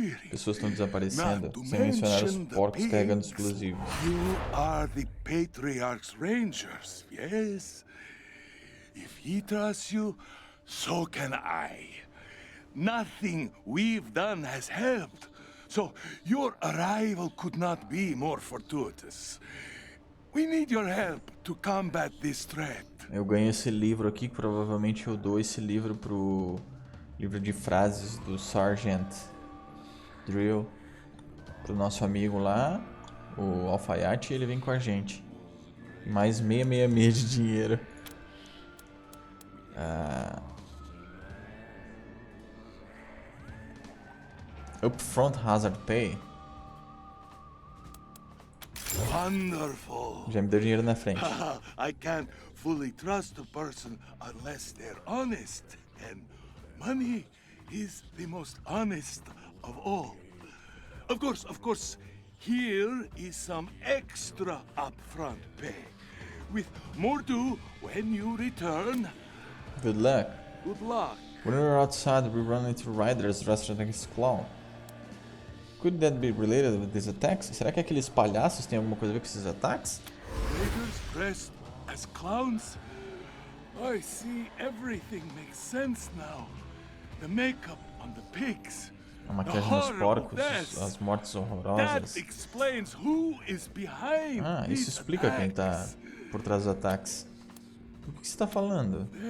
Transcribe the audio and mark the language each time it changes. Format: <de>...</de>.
<pt>Pessoas estão desaparecendo, sem mencionar os porcos carregando explosivos.</pt> <en>You are the Patriarch's Rangers, yes? If he trusts you, so can I. Nothing we've done has helped, so your arrival could not be more fortuitous. We need your help to combat this threat.</en> <pt>Eu ganho esse livro aqui, provavelmente eu dou esse livro pro livro de frases do Sergeant Drill, pro nosso amigo lá, o alfaiate, e ele vem com a gente. Mais 666 de dinheiro.</pt> <en>Upfront hazard pay. Wonderful.</en> <pt>Já me deu dinheiro na frente.</pt> <en>I can't fully trust a person unless they're honest, and money is the most honest of all. Of course, here is some extra upfront pay, with more due when you return. Good luck. Good luck. When we were outside, we ran into riders dressed like a clown. Could that be related with these attacks?</en> <pt>Será que aqueles palhaços têm alguma coisa a ver com esses ataques?</pt> <en>Raiders dressed as clowns? I see everything makes sense now. The makeup on the pigs.</en> <pt>A maquiagem nos porcos, as mortes horrorosas.</pt> <en>That explains who is behind</en> <pt>isso explica quem tá por trás dos ataques. O que você está falando?</pt>